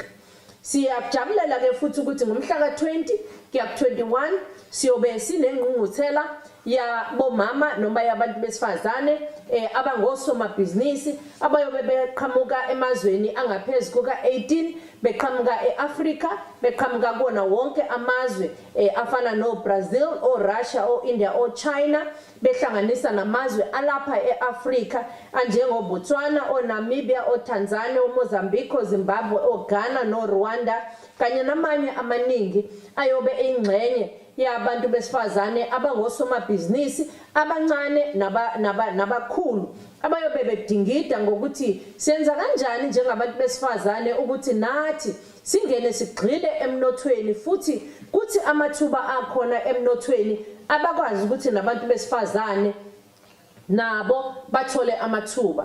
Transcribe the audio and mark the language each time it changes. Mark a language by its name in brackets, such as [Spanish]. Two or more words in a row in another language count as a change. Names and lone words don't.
[Zulu] Siyajabulela ke futhi ukuthi ngomhla ka-20 kuya ku-21 siyobe sinengqungquthela ya bomama noma yabantu besifazane abangosomabhizinisi abayobe beqhamuka emazweni angaphezulu kuka-18, beqhamuka e-Afrika, beqhamuka kuwona wonke amazwe afana no-Brazil, o-Russia, o-India, o-China, behlanganisa namazwe alapha e-Afrika anjengo-Botswana, o-Namibia, o-Tanzania, o-Mozambique, o-Zimbabwe, o-Ghana, no-Rwanda kanye namanye amaningi ayobe eyingxenye yabantu besifazane abangosomabhizinisi abancane nabakhulu abayobe bedingida ngokuthi senza kanjani njengabantu besifazane ukuthi nathi singene sigxile emnothweni futhi kuthi amathuba akhona emnothweni abakwazi ukuthi nabantu besifazane nabo bathole amathuba.